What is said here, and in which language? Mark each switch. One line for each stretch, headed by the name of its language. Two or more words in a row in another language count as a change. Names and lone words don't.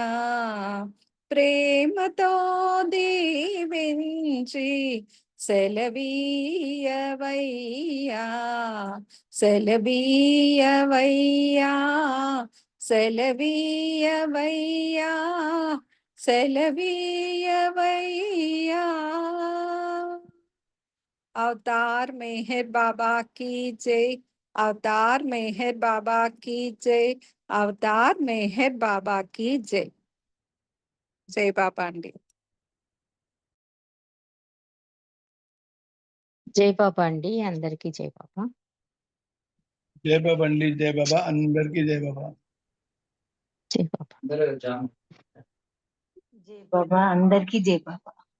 Telugu: ప్రేమతో దీవించి సెలవీయవయ్యా. సెలవీయవయ్యా సెలవీయవయ్యా సెలవీయవయ్యా.
Hindi: अवतार मेहर बाबा की जय. अवतार मेहर बाबा की जय. अवतार मेहर बाबा की जय. जय बाबा अंडी.
Telugu: జయబాబా అండి. అందరికీ జయబాబా. జై బాబా అండి. జై బాబా. అందరికీ జై బాబా. జయబాబా. జై బాబా. అందరికీ జై బాబా.